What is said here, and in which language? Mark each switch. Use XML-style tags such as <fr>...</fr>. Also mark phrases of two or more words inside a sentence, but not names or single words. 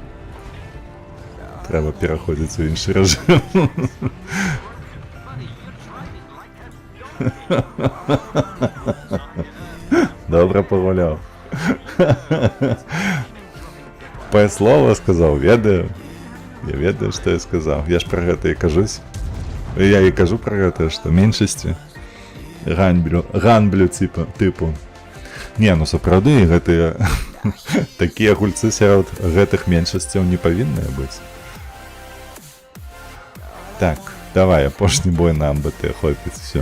<uk>Треба переходити в інший режим. Добре погуляв. По слово сказав,</uk> <be>ведаю. Я ведаю,</be> <uk>що я сказав. Я ж про</uk> <be>гэта і кажусь. Я і кажу про гэта, што меншасці ганблю типу. Не, ну сапраўды гэтыя такія гульцы сярод гэтых меншасцяў не павінныя быць. Так, давай, апошні бой на МБТ, хопіць, всё.</be>